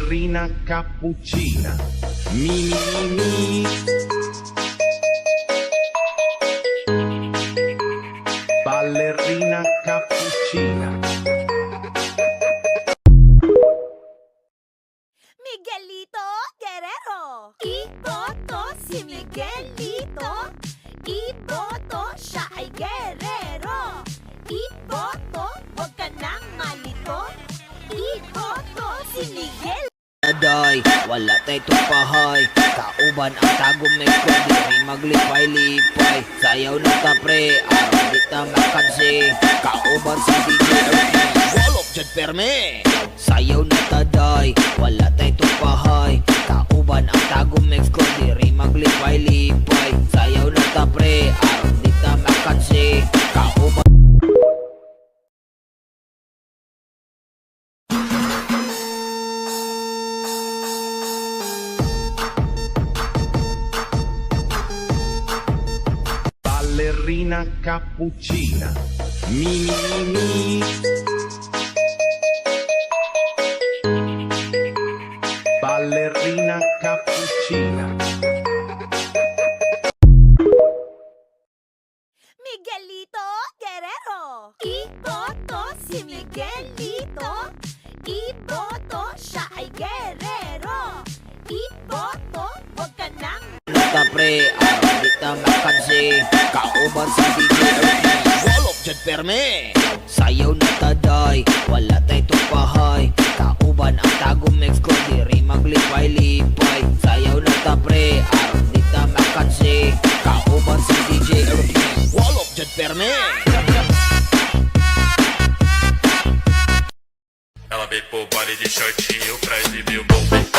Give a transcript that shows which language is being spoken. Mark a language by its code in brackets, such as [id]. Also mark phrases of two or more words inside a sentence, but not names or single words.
[it] Ballerina cappuccina. Mi mi mi. Ballerina cappuccina. [tl] Miguelito Guerrero. Iboto si Miguelito. Iboto, siya ay guerrero. Iboto, huwag ka nang malito. Iboto si Miguel. [ceb] Aday, wala tay tupahay. Kauban ang tagom na ko, diri maglipay-lipay. Sayaw na ta pre, araw di ta makansi. Kauban si DJ Ernie, walop dyan perme. Sayaw na ta day, wala tay tupahay. Kauban ang tagom na ko, diri maglipay-lipay. Sayaw na ta pre, araw di ta makansi. Kauban [it] Ballerina cappuccina. Mi mi mi. Ballerina cappuccina. [tl] Miguelito Guerrero. Iboto si Miguelito. Iboto, siya ay guerrero. Iboto, huwag ka nang [ceb] ta pre, araw di ta makansi. Kauban si DJ Ernie, walop dyan perme. Sayaw na ta day, wala tay tupahay. Kauban ang tagom next ko, diri maglipay-lipay. Sayaw na ta pre, araw di ta makansi. Kauban si DJ Ernie, walop dyan perme. [pt] Ela veio pro baile de shortinho pra exibir o bom.